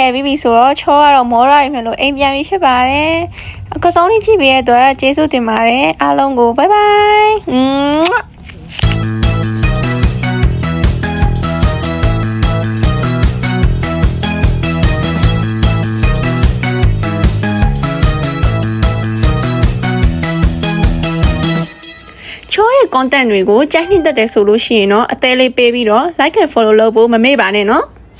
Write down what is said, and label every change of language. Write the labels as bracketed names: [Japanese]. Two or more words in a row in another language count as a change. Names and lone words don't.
[Burmese] ပြီးပြီဆိုတော့ချောကတော့မောရရမယ်လို့အိမ်ပြန်ပြီးဖြစ်ပါတယ်အကစောင်းလေးကြည့်ပေးရတဲ့အတွက်ကျေးဇူးတင်ပါတယ်အားလုံးကို [English] bye bye [Burmese] ချောရဲ့ content တွေကိုကြိုက်နှစ်သက်တယ်ဆိုလို့ရှိရင်တော့အသေးလေးပေးပြီးတော့ [English] like and follow [Burmese] လုပ်ဖို့မမေ့ပါနဲ့နော်